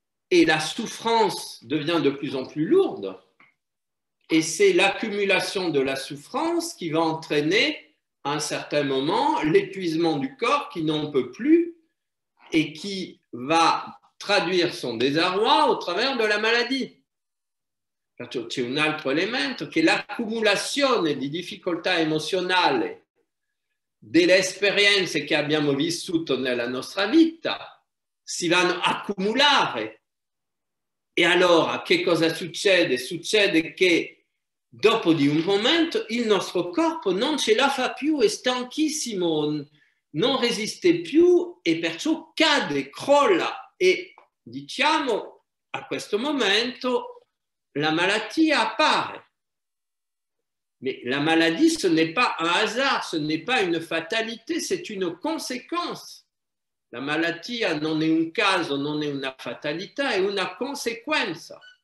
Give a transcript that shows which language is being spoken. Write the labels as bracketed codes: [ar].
[fr] Et la souffrance devient de plus en plus lourde. Et c'est l'accumulation de la souffrance qui va entraîner, à un certain moment, l'épuisement du corps qui n'en peut plus et qui va traduire son désarroi au travers de la maladie. [it] C'è un altro elemento che l'accumulazione di difficoltà emozionali delle esperienze che abbiamo vissuto nella nostra vita si vanno a accumulare. E allora che cosa succede? Succede che dopo di un momento il nostro corpo non ce la fa più, è stanchissimo, non resiste più e perciò cade, crolla e diciamo a questo momento [fr] la maladie apparaît. Mais la maladie, ce n'est pas un hasard, ce n'est pas une fatalité, c'est une conséquence. [it] La malattia non è un caso, non è una fatalità, è una conseguenza.